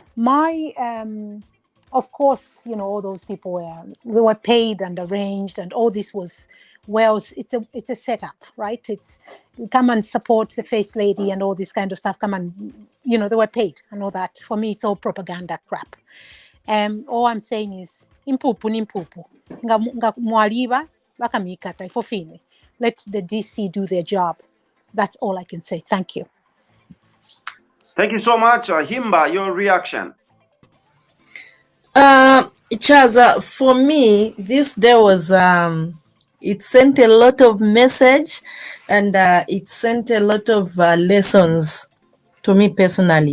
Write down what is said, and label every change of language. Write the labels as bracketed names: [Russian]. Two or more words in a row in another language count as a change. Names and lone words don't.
[English] Of course, all those people were paid and arranged, and all this was, it's a setup, right? It's come and support the First Lady and all this kind of stuff. Come and, they were paid and all that. For me, it's all propaganda crap. All I'm saying is, [Bemba] impupu ni mpupu. Mwaliba bakamikata ifofine. [English] Let the DC do their job. That's all I can say. Thank you. Thank you so much. Himba, your reaction. Chaza, for me, this day was, it sent a lot of message, and it sent a lot of lessons to me personally.